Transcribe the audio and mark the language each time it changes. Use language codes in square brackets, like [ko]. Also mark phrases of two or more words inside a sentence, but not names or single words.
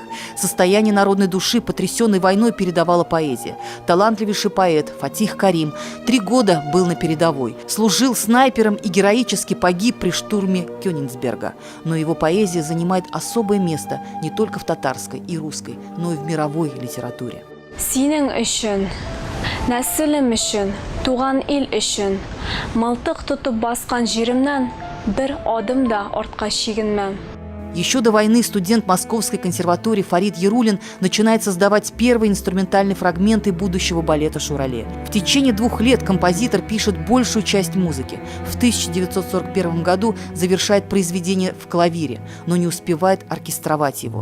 [ru] Состояние народной души, потрясенной войной, передавала поэзия. Талантливейший поэт Фатих Карим 3 года был на передовой, служил снайпером и героически погиб при штурме Кёнигсберга. Но его поэзия занимает особое место не только в татарской и русской, но и в мировой литературе. [tt] Синең өчен, нәселем өчен, туган ил өчен, мылтык тотып баскан җиремнән бер адым да артка чигенмәм. [ru] Еще до войны студент Московской консерватории Фарид Ярулин начинает создавать первые инструментальные фрагменты будущего балета «Шурале». В течение 2 лет композитор пишет большую часть музыки. В 1941 году завершает произведение в клавире, но не успевает оркестровать его.